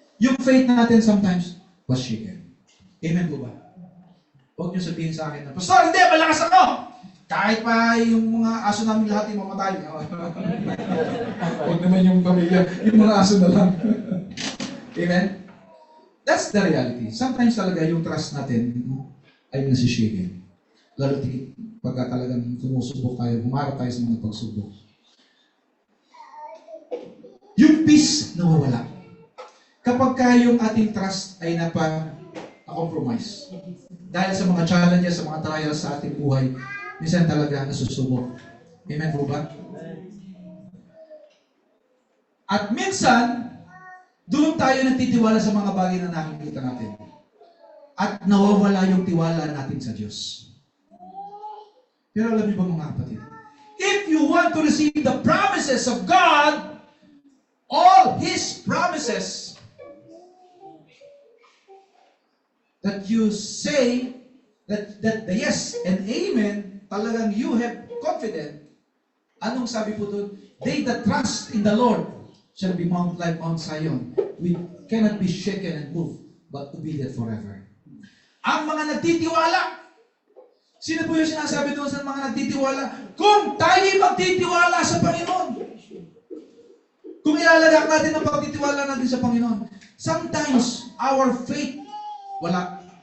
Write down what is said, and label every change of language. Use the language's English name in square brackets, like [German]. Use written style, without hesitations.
[English] Yung faith natin sometimes was shaken. [Filipino] Amen po ba? Huwag niyo sabihin sa akin na, Pastor, hindi, malakas ako! Kahit pa yung mga aso namin lahat yung mamatay. Huwag naman yung pamilya, yung mga aso na lang. Amen? [English] That's the reality. [Filipino] Sometimes talaga yung trust natin ay nasishaken. Lalo pagka talagang sumusubok tayo, humarap tayo sa mga pagsubok. Yung peace nawawala. Kapag yung ating trust ay compromise. Dahil sa mga challenges, sa mga trials sa ating buhay, minsan talaga nasusubok. Amen po ba? At minsan, doon tayo nagtitiwala sa mga bagay na nakikita natin. At nawawala yung tiwala natin sa Diyos. Pero alam niyo ba mga kapatid? [English] If you want to receive the promises of God, all His promises, that you say that the yes and amen, talagang you have confident. [Filipino] Anong sabi po doon? [English] They that trust in the Lord shall be like Mount Zion. We cannot be shaken and moved, but obedient forever. [Filipino] Ang mga nagtitiwala, sino po yung sinasabi doon sa mga nagtitiwala? Kung tayo magtitiwala sa Panginoon, kung ilalagak natin ang pagtitiwala natin sa Panginoon, [English] sometimes our faith, [Filipino] wala.